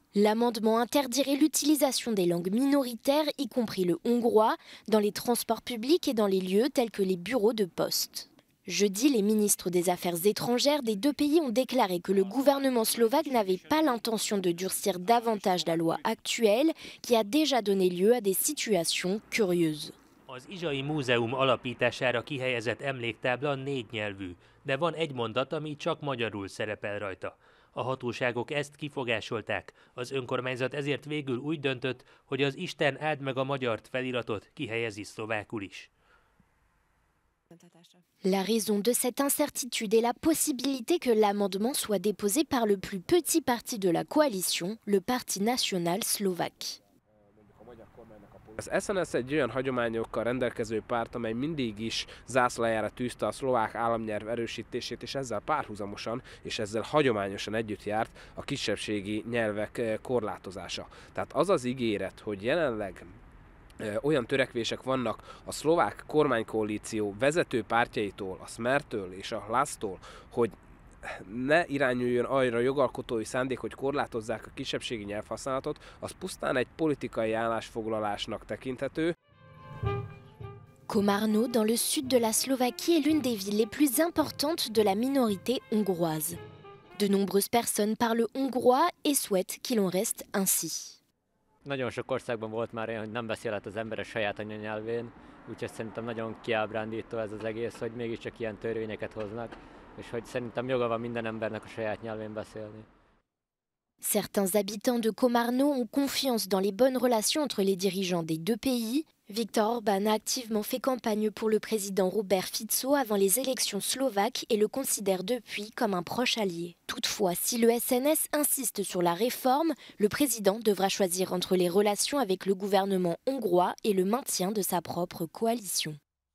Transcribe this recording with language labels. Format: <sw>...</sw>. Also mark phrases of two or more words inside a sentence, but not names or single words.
<fr>L'amendement interdirait l'utilisation des langues minoritaires, y compris le hongrois, dans les transports publics et dans les lieux tels que les bureaux de poste. Jeudi, les ministres des Affaires étrangères des 2 pays ont déclaré que le gouvernement slovaque n'avait pas l'intention de durcir davantage la loi actuelle, qui a déjà donné lieu à des situations curieuses.</fr> <hu>Az Izsai Múzeum alapítására kihelyezett emléktábla 4 nyelvű, de van egy mondat, ami csak magyarul szerepel rajta. A hatóságok ezt kifogásolták. Az önkormányzat ezért végül úgy döntött, hogy az Isten áld meg a magyart feliratot kihelyezi szlovákul is.</hu> <fr>La raison de cette incertitude est la possibilité que l'amendement soit déposé par le plus petit parti de la coalition, le Parti national slovaque.</fr> <hu>Az SNS egy olyan hagyományokkal rendelkező párt, amely mindig is zászlajára tűzte a szlovák államnyelv erősítését, és ezzel párhuzamosan és ezzel hagyományosan együtt járt a kisebbségi nyelvek korlátozása. Tehát az az ígéret, hogy jelenleg olyan törekvések vannak a szlovák kormánykoalíció vezető pártjaitól, a Smertől és a Hlasztól, hogy ne irányuljon arra jogalkotói szándék, hogy korlátozzák a kisebbségi nyelvhasználatot, az pusztán egy politikai állásfoglalásnak tekinthető.</hu> <fr>Komárno, dans le sud de la Slovaquie, est l'une des villes les plus importantes de la minorité hongroise. De nombreuses personnes parlent hongrois et souhaitent qu'il en reste ainsi.</fr> <hu>Nagyon sok országban volt már olyan, hogy nem beszélhet az ember a saját anyanyelvén, úgyhogy szerintem nagyon kiábrándító ez az egész, hogy mégiscsak ilyen törvényeket hoznak, és hogy szerintem joga van minden embernek a saját nyelvén beszélni.</hu> <fr>Certains habitants de Komárno ont confiance dans les bonnes relations entre les dirigeants des 2 pays. Viktor Orbán a activement fait campagne pour le président Robert Fico avant les élections slovaques et le considère depuis comme un proche allié. Toutefois, si le SNS insiste sur la réforme, le président devra choisir entre les relations avec le gouvernement hongrois et le maintien de sa propre coalition.</fr>